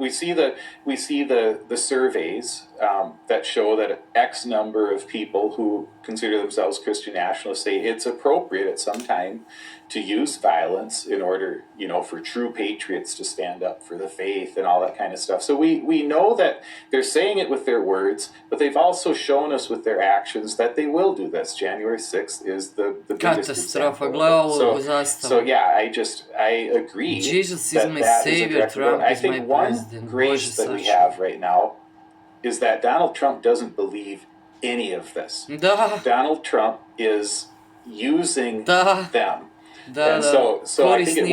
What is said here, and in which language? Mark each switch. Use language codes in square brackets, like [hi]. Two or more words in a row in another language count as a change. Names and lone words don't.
[en] We see the surveys that show that X number of people who consider themselves Christian nationalists say it's appropriate at some time to use violence in order, for true patriots to stand up for the faith and all that kind of stuff. So we know that they're saying it with their words, but they've also shown us with their actions that they will do this. January 6th is the biggest Katastrofa, example. [hr] gle ovu [en] So [hr] zastavu. [en] yeah, I agree Jesus is that my that is a savior, direct Trump I is my think one president. grace [hr] Bože [en] that we [hr] sačuvaj. [en] have right now is that Donald Trump doesn't believe any of this. Da, Donald Trump is using Da. them. da, And da. so I think it